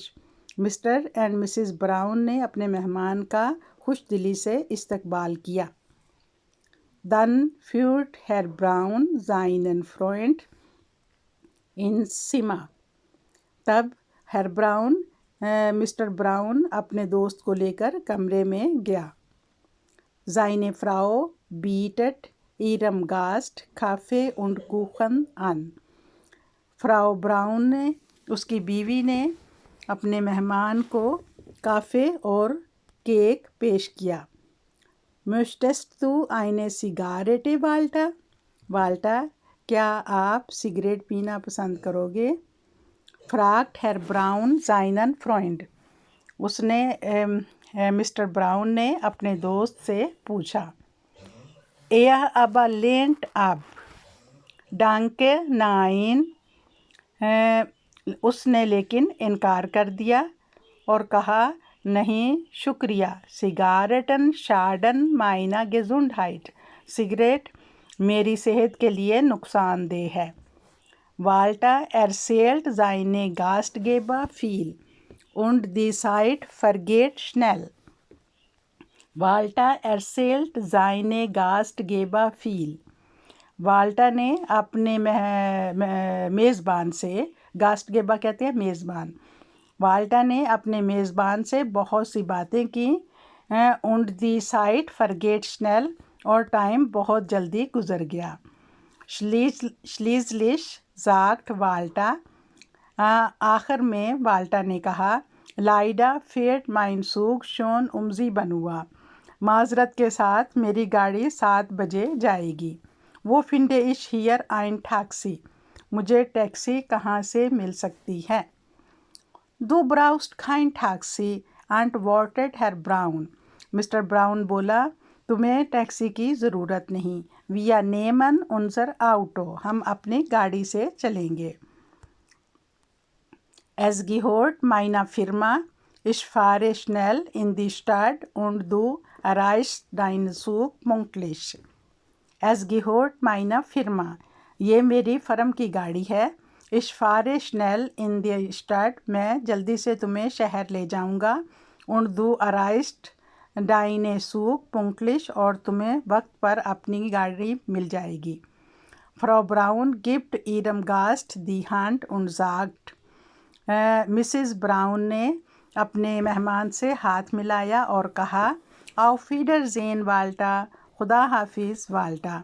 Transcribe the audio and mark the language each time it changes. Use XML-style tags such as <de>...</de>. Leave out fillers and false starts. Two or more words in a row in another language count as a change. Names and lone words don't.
<en>Mister and Mrs</en> <ur>براؤن نے اپنے مہمان کا خوش دلی سے استقبال کیا۔</ur> <de>Dann führt Herr Braun seinen Freund ins Zimmer۔</de> <ur>تب مسٹر براؤن اپنے دوست کو لے کر کمرے میں گیا۔</ur> <de>Seine Frau bietet ihrem Gast Kaffee und Kuchen an۔</de> <ur>فراو براؤن نے، اس کی بیوی نے اپنے مہمان کو کافی اور کیک پیش کیا۔</ur> <de>Möchtest du eine Zigarette, Walter؟</de> <ur>والٹا، کیا آپ سگریٹ پینا پسند کرو گے؟</ur> <de>fragt Herr Braun seinen Freund۔</de> <ur>اس نے مسٹر براؤن نے اپنے دوست سے پوچھا۔</ur> <de>Er aber lehnt ab۔ Danke, nein۔</de> <ur>اس نے لیکن انکار کر دیا اور کہا نہیں شکریہ۔</ur> <de>Zigaretten schaden meiner Gesundheit۔</de> <ur>سگریٹ میری صحت کے لیے نقصان دہ ہے۔</ur> <de>Walter erzählt seine Gastgeber viel und die Zeit vergeht schnell۔ Walter erzählt seine Gastgeber viel۔</de> <ur>والٹا نے اپنے میزبان سے، گاسٹگیبا کہتے ہیں میزبان، والٹا نے اپنے میزبان سے بہت سی باتیں کی۔</ur> <de>und die Zeit vergeht schnell۔</de> <ur>اور ٹائم بہت جلدی گزر گیا۔</ur> <de>Schließlich sagt Walter۔</de> <ur>آخر میں والٹا نے کہا</ur> <de>leider fährt mein Zug schon um 7 Uhr۔</de> <ur>معذرت کے ساتھ میری گاڑی 7 بجے جائے گی۔</ur> <de>Wo finde ich hier ein Taxi,</de> <ur>مجھے ٹیکسی کہاں سے مل سکتی ہے؟</ur> <de>Du brauchst kein Taxi, antwortet Herr Braun.</de> <ur>مسٹر براؤن بولا تمہیں ٹیکسی کی ضرورت نہیں.</ur> <de>Wir nehmen unser Auto،</de> <ur>ہم اپنی گاڑی سے چلیں گے.</ur> <de>Es gehört meiner Firma. Ich fahre schnell in die Stadt und du erreichst deinen Zug pünktlich. Es gehört meiner Firma.</de> <ur>یہ میری فرم کی گاڑی ہے.</ur> <de>Ich fahre schnell in die Stadt،</de> <ur>میں جلدی سے تمہیں شہر لے جاؤں گا.</ur> <de>Und du erreichst deinen Zug pünktlich،</de> <ur>اور تمہیں وقت پر اپنی گاڑی مل جائے گی.</ur> <de>Frau Braun gibt ihrem Gast die Hand und sagt،</de> <ur>مسز براؤن نے اپنے مہمان سے ہاتھ ملایا اور کہا</ur> <de>Auf Wiedersehen</de> <ur>والٹا، خدا حافظ والٹا.</ur>